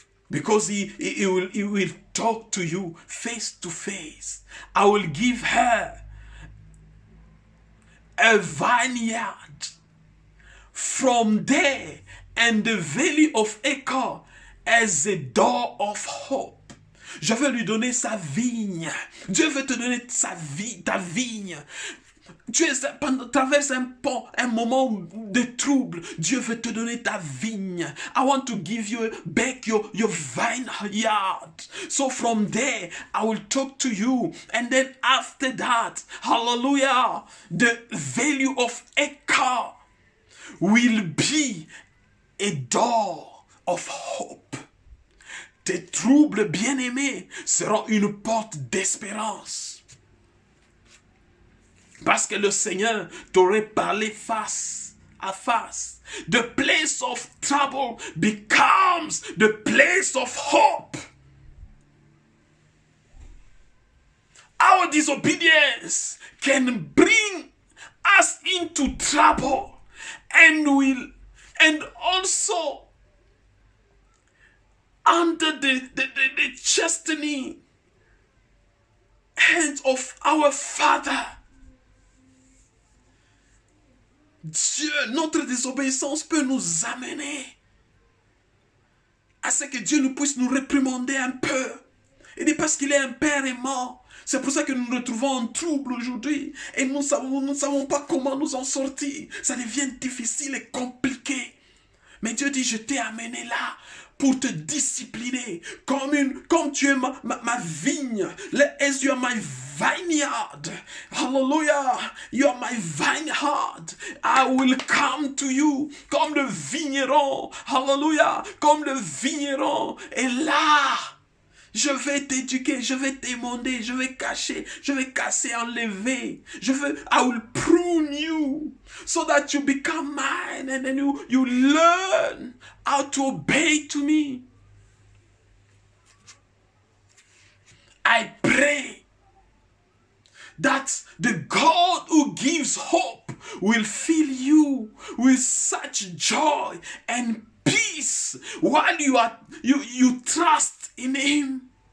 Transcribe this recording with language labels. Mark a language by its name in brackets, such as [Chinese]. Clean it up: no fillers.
[English] Because he will talk to you face to face. I will give her a vineyard from there, and the valley of Achor as a door of hope. [French] Je vais lui donner sa vigne. Dieu veut te donner ta vigne. Tu traverses un moment de trouble. Dieu veut te donner ta vigne. [English] I want to give you back your vineyard. So from there, I will talk to you. And then after that, hallelujah, the value of Achor will be a door of hope. [French] Tes troubles bien-aimés seront une porte d'espérance. Parce que le Seigneur t'aurait parlé face à face. [English] The place of trouble becomes the place of hope. Our disobedience can bring us into trouble, and also under the chastening hand of our Father. [French] Dieu, notre désobéissance peut nous amener à ce que Dieu nous puisse nous réprimander un peu. Il dit parce qu'il est un Père aimant. C'est pour ça que nous nous retrouvons en trouble aujourd'hui. Et nous ne savons pas comment nous en sortir. Ça devient difficile et compliqué. Mais Dieu dit, je t'ai amené là pour te discipliner. Comme tu es ma vigne. [English] As you are my vineyard. [French] Hallelujah. [English] You are my vineyard. I will come to you. [French] Comme le vigneron. Hallelujah. Comme le vigneron. Et là, je vais t'éduquer, je vais t'émonder, je vais cacher, je vais casser, enlever. [English] I will prune you so that you become mine, and then you learn how to obey to me. I pray that the God who gives hope will fill you with such joy and peace while you trust in Him.